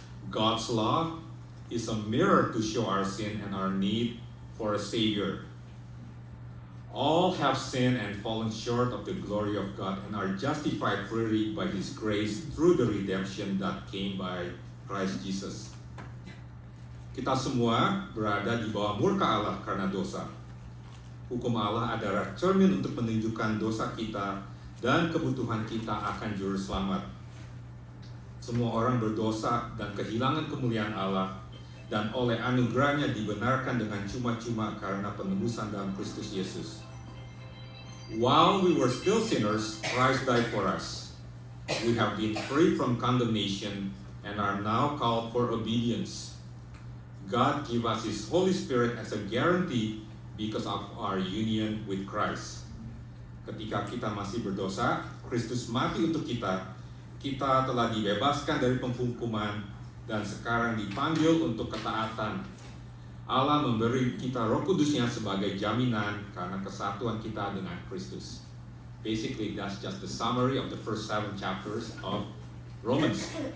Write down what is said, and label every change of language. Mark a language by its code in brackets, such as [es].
[en] God's law is a mirror to show our sin and our need for a Savior. All have sinned and fallen short of the glory of God and are justified freely by His grace through the redemption that came by Christ Jesus. [id] Kita semua berada di bawah murka Allah karena dosa. Hukum Allah adalah cermin untuk menunjukkan dosa kita dan kebutuhan kita akan juru selamat. Semua orang berdosa dan kehilangan kemuliaan Allah, dan oleh anugerahnya dibenarkan dengan cuma-cuma karena penebusan dalam Kristus Yesus. [en] While we were still sinners, Christ died for us. We have been freed from condemnation and are now called for obedience. God gave us His Holy Spirit as a guarantee because of our union with Christ. [id] Ketika kita masih berdosa, Kristus mati untuk kita. Kita telah dibebaskan dari penghukuman dan sekarang dipanggil untuk ketaatan. Allah memberi kita Roh Kudusnya sebagai jaminan karena kesatuan kita dengan Kristus. [en] Basically, that's just the summary of the first 7 chapters of Romans.